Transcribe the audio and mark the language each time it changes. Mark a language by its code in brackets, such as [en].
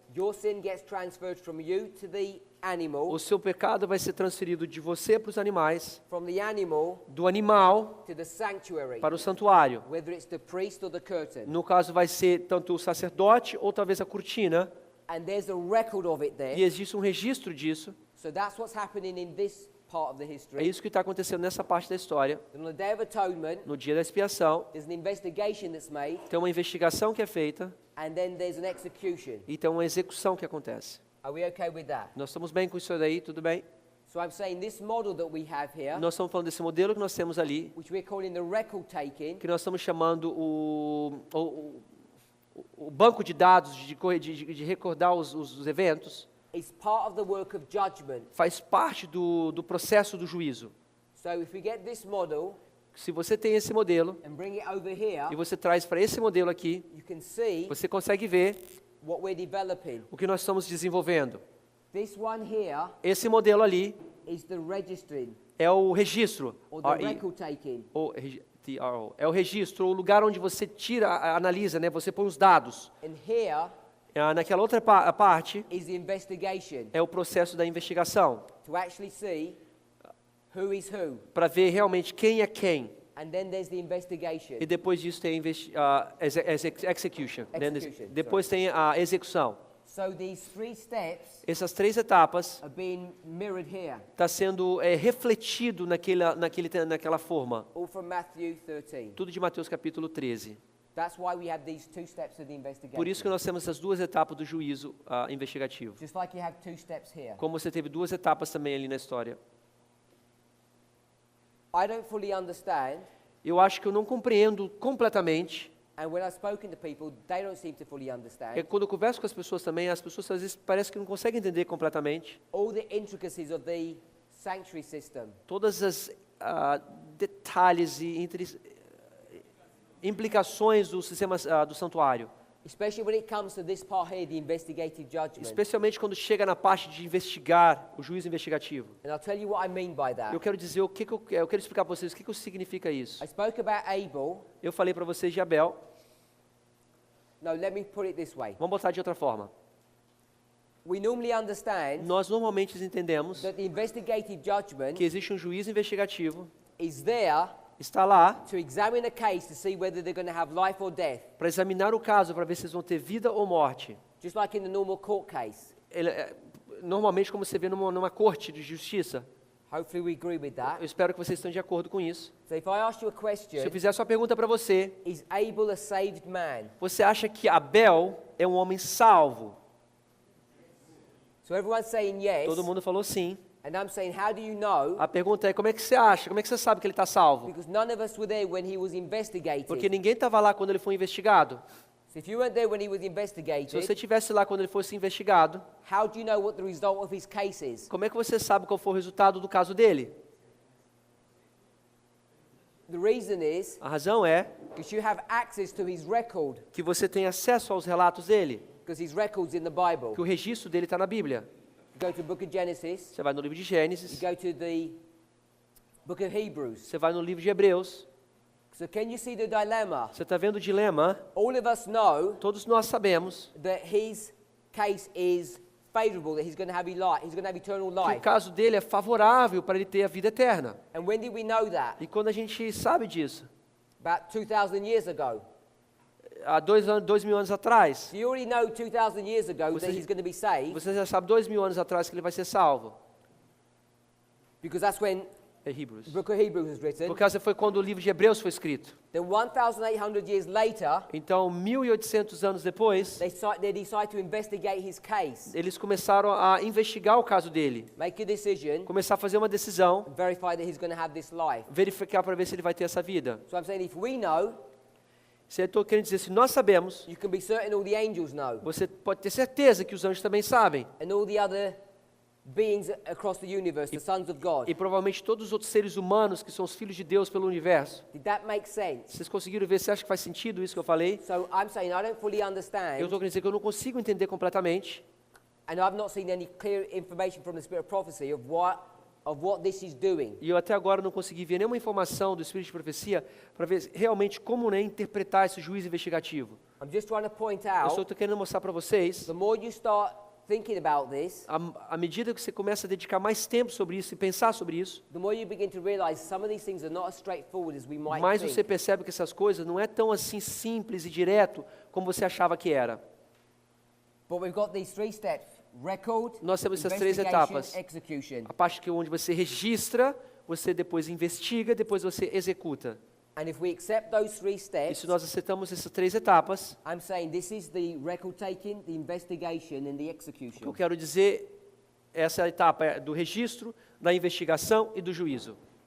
[en] your sin gets transferred from you to the animal, [pt] o seu pecado vai ser transferido de você para os animais, [en] from the animal [pt] do animal [en] to the sanctuary, [pt] para o santuário. [en] whether it's the priest or the curtain. [pt] No caso vai ser tanto o sacerdote ou talvez a cortina, [en] And there's a record of it there. [pt] e existe um registro disso. [en] So that's what's happening in this part of the [pt] É [en] history. [pt] isso que está acontecendo nessa parte da história. [en] And on the Day of Atonement, [pt] No dia da expiação, [en] there's an investigation that's made, [pt] tem uma investigação que é feita [en] and then there's an execution. [pt] e tem uma execução que acontece. [en] Are we okay with that? [pt] Nós estamos bem com isso daí, tudo bem? [en] So I'm saying this model that we have here, [pt] Nós estamos falando desse modelo que nós temos ali, [en] which we're calling the record taking, [pt] que nós estamos chamando o banco de dados de recordar os eventos, [en] is part of the work of judgment. [pt] faz parte do processo do juízo. [en] So if we get this model, [pt] Se você tem esse modelo [en] and bring it over here, [pt] e você traz para esse modelo aqui, [en] you can see [pt] você consegue ver [en] what we're developing. [pt] o que nós estamos desenvolvendo. [en] This one here [pt] Esse modelo ali [en] is the registering [pt] é o registro, [en] or the record taking. [pt] TRO, é o registro, o lugar onde você tira, analisa, né? Você põe os dados. [en] And here [pt] Naquela outra parte [en] is the investigation [pt] é o processo da investigação, [en] to actually see who is who. [pt] para ver realmente quem é quem. [en] And then there's the investigation. [pt] E depois disso tem execution. Depois tem a execução. [en] So these 3 steps [pt] Essas 3 etapas [en] are being mirrored here, [pt] está sendo refletido naquela forma. [en] all from Matthew 13. [pt] Tudo de Mateus capítulo 13. [en] That's why we have these 2 steps of the investigation. [pt] Por isso que nós temos essas 2 etapas do juízo investigativo. [en] Just like you have 2 steps here. [pt] Como você teve 2 etapas também ali na história. [en] I don't fully understand, [pt] Eu acho que eu não compreendo completamente. [en] and when I've spoken to people, they don't seem to fully understand [pt] Quando eu converso com as pessoas também, as pessoas às vezes parece que não conseguem entender completamente [en] all the intricacies of the sanctuary system. [pt] todas as detalhes e implicações do sistema do santuário. [en] Especially when it comes to this part here, the investigative judgment. [pt] Especialmente quando chega na parte de investigar, o juízo investigativo. [en] And I'll tell you what I mean by that. [pt] Eu quero dizer eu quero explicar para vocês o que significa isso. [en] I spoke about Abel. [pt] Eu falei para vocês de Abel. [en] No, let me put it this way. [pt] Vamos botar de outra forma. [en] We normally understand [pt] Nós normalmente entendemos [en] that the investigative judgment [pt] que existe um juízo investigativo, [en] is there [pt] está lá [en] to examine a case to see whether they're going to have life or death, [pt] para examinar o caso, para ver se eles vão ter vida ou morte. [en] just like in the normal court case. [pt] Normalmente, como você vê numa corte de justiça. [en] Hopefully we agree with [pt] Eu [en] that. [pt] espero que vocês estejam de acordo com isso. [en] So if I ask you a [pt] Se [en] question, [pt] eu fizer só pergunta para você, [en] is Abel a saved man? [pt] você acha que Abel é um homem salvo? [en] So everyone's saying yes, [pt] Todo mundo falou sim. [en] and I'm saying, how do you know? [pt] A pergunta é, como é que você acha? Como é que você sabe que ele está salvo? [en] Because none of us were there when he was [pt] Porque [en] investigated. [pt] ninguém estava lá quando ele foi investigado. [en] So if you weren't there when he was [pt] Se você [en] investigated, [pt] estivesse lá quando ele fosse investigado, [en] how do you know what the result of his case is? [pt] como é que você sabe qual foi o resultado do caso dele? [en] The reason is [pt] A razão é [en] because you have access to his record, [pt] que você tem acesso aos relatos dele, [en] because his record's in the Bible. [pt] que o registro dele está na Bíblia. [en] You go to the book of Genesis, [pt] Você vai no livro de [en] you [pt] Gênesis, [en] go to the book of Hebrews. [pt] você vai no livro de Hebreus. [en] So can you see the dilemma? [pt] Você está vendo o dilema? [en] All of us know [pt] Todos nós sabemos [en] that his case is favorable, that he's going to have eternal [pt] que o [en] life. [pt] caso dele é favorável para ele ter a vida eterna. [en] And when did we know that? [pt] E quando a gente sabe disso? [en] About 2,000 years ago. [pt] Há 2.000 anos atrás. [en] So you already know 2,000 years ago [pt] Você- [en] that he's going to be saved, [pt] Você já sabe 2.000 anos atrás que ele vai ser salvo. [en] because that's when [pt] É Hebrews. [en] the book of Hebrews was written. [pt] Por causa foi quando o livro de Hebreus foi escrito. [en] Then 1,800 years later, [pt] Então, 1.800 anos depois, [en] they decide to investigate his case, [pt] eles começaram a investigar o caso dele. [en] make a decision, [pt] Começar a fazer uma decisão, [en] and verify that he's going to have this life. [pt] verificar para ver se ele vai ter essa vida. [en] So I'm saying if we know, [pt] Se eu estou querendo dizer, se nós sabemos, [en] you can be certain all the angels know, [pt] você pode ter certeza que os anjos também sabem. [en] and all the other beings across the universe, the sons of God. [pt] E provavelmente todos os outros seres humanos que são os filhos de Deus pelo universo. [en] Did that make sense? [pt] Vocês conseguiram ver? Você acha que faz sentido isso que eu falei? [en] So I'm saying I don't fully [pt] Eu [en] understand, [pt] estou querendo dizer que eu não consigo entender completamente. [en] and I've not seen any clear information from the spirit of prophecy of what this is doing. [pt] E eu até agora não consegui ver nenhuma informação do Espírito de Profecia para ver realmente como, né, interpretar esse juízo investigativo. [en] I'm just trying to point [pt] Eu só [en] out, [pt] estou querendo mostrar para vocês, [en] the more you start thinking about this, [pt] à medida que você começa a dedicar mais tempo sobre isso e pensar sobre isso, [en] the more you begin to realize some of these things are not as straightforward as we might [pt] mais você [en] think. [pt] percebe que essas coisas não é tão assim simples e direto como você achava que era. [en] But we've got these 3 steps: record, [pt] Nós temos essas 3 [en] investigation, [pt] etapas. [en] execution. [pt] A parte que onde você registra, você depois investiga, depois você executa. [en] And if we accept those 3 [pt] E [en] steps, [pt] se nós aceitamos essas 3 etapas, [en] I'm saying this is the record taking, the investigation, and the [pt] o que eu [en] execution. [pt] quero dizer, essa etapa é do registro, da investigação e do juízo.